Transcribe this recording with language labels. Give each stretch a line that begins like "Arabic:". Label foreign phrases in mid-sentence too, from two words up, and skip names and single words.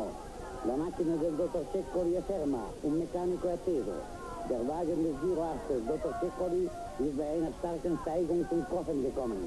Italian: La macchina del dottor Ceccoli è ferma, un meccanico è atteso.
German: Der Wagen des Giro-Arztes, Dr. Ceccoli, ist bei einer starken Steigung zum Kochen gekommen.